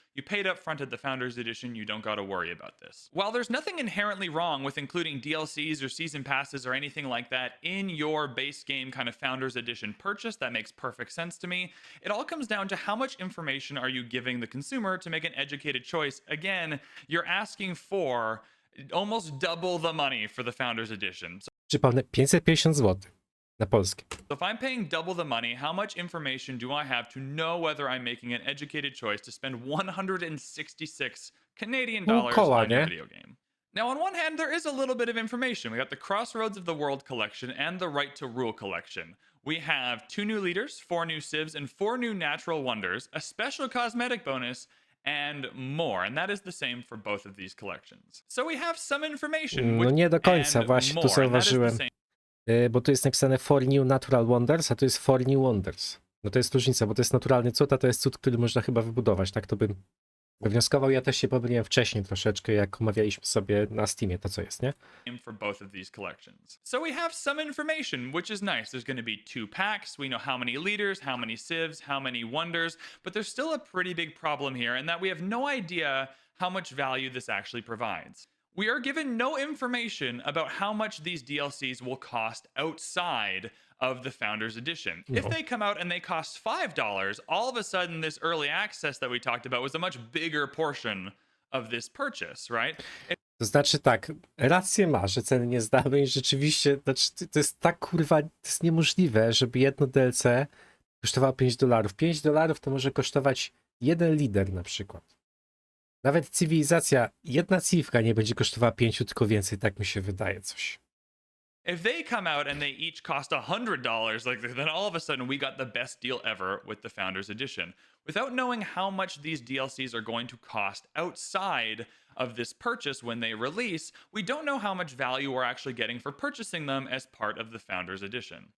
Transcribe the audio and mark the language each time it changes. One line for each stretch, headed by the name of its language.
English: You paid up front at the Founders Edition, you don't gotta worry about this. While there's nothing inherently wrong with including DLCs or season passes or anything like that in your base game kind of Founders Edition purchase, that makes perfect sense to me. It all comes down to how much information are you giving the consumer to make an educated choice. Again, you're asking for almost double the money for the Founders Edition.
Polish: Przypomnę, 550 zł na polskie.
English: So if I'm paying double the money, how much information do I have to know whether I'm making an educated choice to spend 166 Canadian dollars on a video game? Now, on one hand, there is a little bit of information. We got the Crossroads of the World collection and the Right to Rule collection. We have 2 new leaders, 4 new civs, and 4 new natural wonders, a special cosmetic bonus, and more. And that is the same for both of these collections. So we have some information.
Polish: No nie do końca, właśnie
English: more,
Polish: tu zauważyłem. Bo tu jest napisane
English: 4 New Natural Wonders,
Polish: a tu jest
English: 4 New Wonders.
Polish: No to jest różnica, bo to jest naturalny cud, a to jest cud, który można chyba wybudować. Tak to bym wnioskował. Ja też się pomyliłem wcześniej troszeczkę, jak omawialiśmy sobie na Steamie to, co jest, nie?
English: For both of these collections. So we have some information, which is nice. There's going to be 2 packs. We know how many leaders, how many civs, how many wonders, but there's still a pretty big problem here in that we have no idea how much value this actually provides. We are given no information about how much these DLCs will cost outside of the Founders Edition.
Polish: No.
English: If they come out and they cost $5, all of a sudden this early access that we talked about was a much bigger portion of this purchase, right?
Polish: To znaczy tak, rację ma, że ceny nie znamy i rzeczywiście, znaczy, to jest tak kurwa, to jest niemożliwe, żeby jedno DLC kosztowało $5. $5 to może kosztować jeden lider na przykład. Nawet cywilizacja, jedna cywka nie będzie kosztowała 5, tylko więcej, tak mi się wydaje coś.
English: If they come out and they each cost $100, then all of a sudden we got the best deal ever with the Founders Edition. Without knowing how much these DLCs are going to cost outside of this purchase when they release, we don't know how much value we're actually getting for purchasing them as part of the Founders Edition.